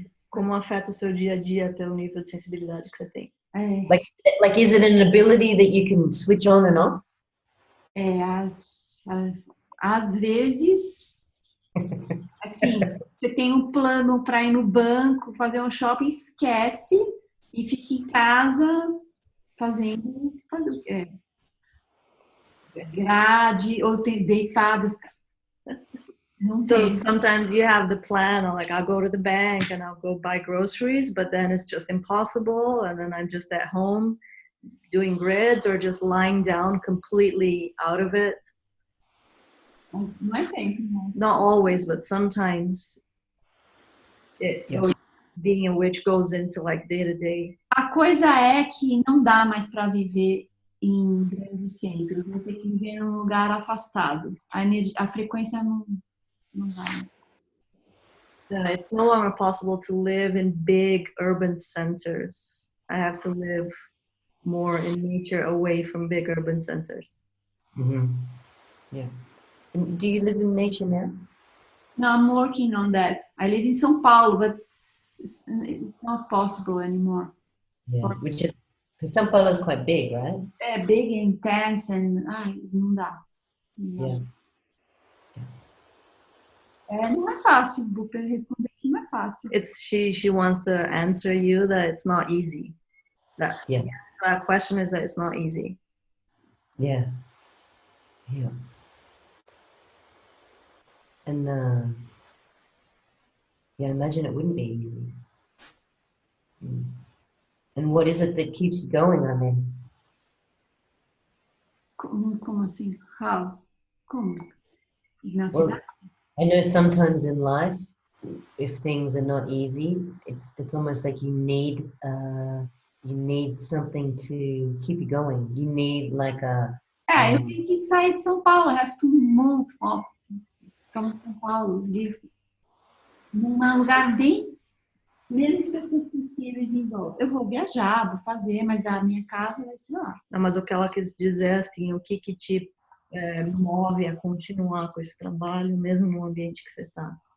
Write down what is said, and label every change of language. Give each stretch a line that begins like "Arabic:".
Portuguese: Como afeta o seu dia a dia até o nível de sensibilidade que você tem?
English: Like is it an ability that you can switch on and off?
Portuguese: Às vezes, assim, você tem um plano para ir no banco, fazer um shopping, esquece e fica em casa fazendo grade ou deitado.
English: So sometimes you have the plan, or like I'll go to the bank and I'll go buy groceries, but then it's just impossible, and then I'm just at home doing grids or just lying down completely out of it. Not always, but sometimes being a witch goes into like day to day.
Portuguese: A coisa é que não dá mais para viver em grandes centros, vai ter que viver num lugar afastado. A frequência não vai.
English: It's no longer possible to live in big urban centers. I have to live more in nature, away from big urban centers. Yeah. And do you live in nature now? No, I'm working on that. I live in São Paulo, but it's not possible anymore. Yeah, which is Because São Paulo is quite big, right?
Portuguese: É
English: big, intense, and
Portuguese: não dá.
English: Yeah.
Portuguese: Não é fácil, vou responder aqui, não é fácil.
English: She wants to answer you that it's not easy. That Yeah. yes, that question is that it's not easy. Yeah. Yeah. And yeah, I imagine it wouldn't be easy. And what is it that keeps you going, I mean?
Portuguese: Como assim?
English: How?
Portuguese: Como? Na
English: Well,
Portuguese: cidade?
English: I know sometimes in life, if things are not easy, it's almost like you need something to keep you going. You need like a
Portuguese: Eu tenho que sair de São Paulo.
English: I have to move from São Paulo. Live
Portuguese: num lugar bem menos pessoas possíveis em volta. Eu vou viajar, vou fazer, mas a minha casa vai ser lá. Não, mas o que ela quis dizer assim, o que te move a continuar com esse trabalho, mesmo no ambiente que você está?